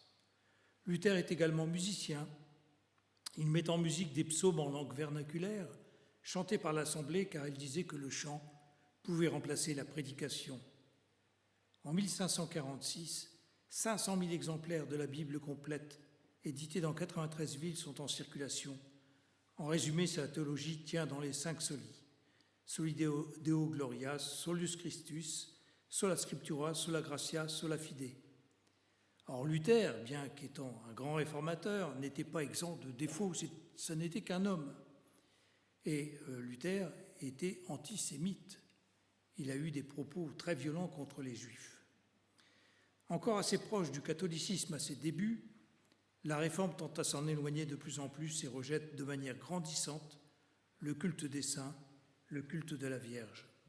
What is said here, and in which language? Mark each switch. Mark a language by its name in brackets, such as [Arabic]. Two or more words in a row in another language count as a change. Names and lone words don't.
[French] Luther est également musicien. Il met en musique des psaumes en langue vernaculaire, chantés par l'Assemblée car il disait que le chant pouvait remplacer la prédication. En 1546, 500 000 exemplaires de la Bible complète, édités dans 93 villes, sont en circulation. En résumé, sa théologie tient dans les 5 solis. [Latin] Soli Deo Glorias, Solus Christus, Sola Scriptura, Sola Gratia, Sola Fide. [French] Or Luther, bien qu'étant un grand réformateur, n'était pas exempt de défauts, ce n'était qu'un homme. Et Luther était antisémite. Il a eu des propos très violents contre les Juifs. Encore assez proche du catholicisme à ses débuts, la Réforme tend à s'en éloigner de plus en plus et rejette de manière grandissante le culte des saints, le culte de la Vierge.